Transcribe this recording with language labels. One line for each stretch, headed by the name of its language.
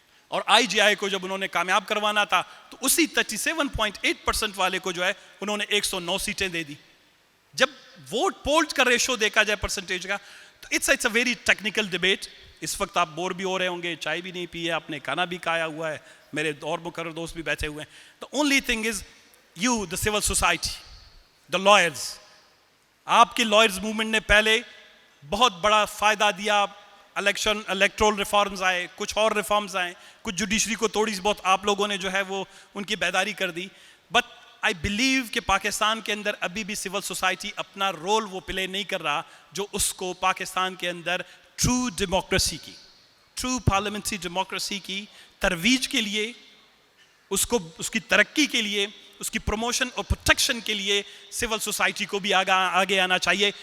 Urdu: اور آئی جی آئی کو جب انہوں نے کامیاب کروانا تھا تو اسی 37.8% والے کو جو ہے انہوں نے 109 سیٹیں دے دی. جب ووٹ پولز کا ریشو دیکھا جائے پرسنٹیج کا, تو
English: It's a very technical debate.
Urdu: اس وقت آپ بور بھی ہو رہے ہوں گے, چائے بھی نہیں پی ہے, آپ نے کھانا بھی کھایا ہوا ہے, میرے اور مقرر دوست بھی بیٹھے ہوئے ہیں.
English: The only thing is you, the civil society, the lawyers.
Urdu: آپ کی لائرز موومنٹ نے پہلے بہت بڑا فائدہ دیا, الیکٹرول ریفارمز آئے, کچھ اور ریفارمز آئے, کچھ جوڈیشری کو تھوڑی سی بہت آپ لوگوں نے جو ہے وہ ان کی بیداری کر دی.
English: but I believe
Urdu: کہ پاکستان کے اندر ابھی بھی سول سوسائٹی اپنا رول وہ پلے نہیں کر رہا جو اس کو پاکستان کے اندر ٹرو ڈیموکریسی کی, ٹرو پارلیمنٹری ڈیموکریسی کی ترویج کے لیے, اس کی ترقی کے لیے, اس کی پروموشن اور پروٹیکشن کے لیے سول سوسائٹی کو بھی آگے آنا چاہیے.